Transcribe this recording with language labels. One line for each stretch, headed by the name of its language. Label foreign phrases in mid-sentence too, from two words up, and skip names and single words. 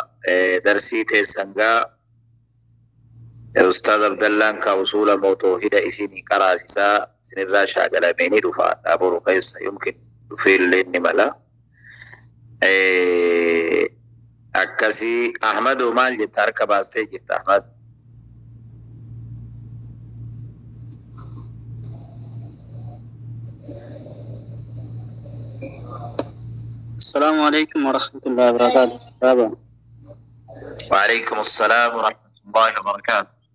Oromo: Darsii teessan gaa Ustaaz Abdallaan ka
Arabic: أصول التوحيد
Oromo: isinii qaraasisaa isinirraa shaagalamee ni dhufa. Dhaaburu keessa yookiin dhufeellee ni mala. Akkasii Ahmadu maal jetta? Harka baastee jirta Ahmad.
Arabic: السلام عليكم ورحمة الله وبركاته. بابا. وعليكم السلام ورحمة الله وبركاته.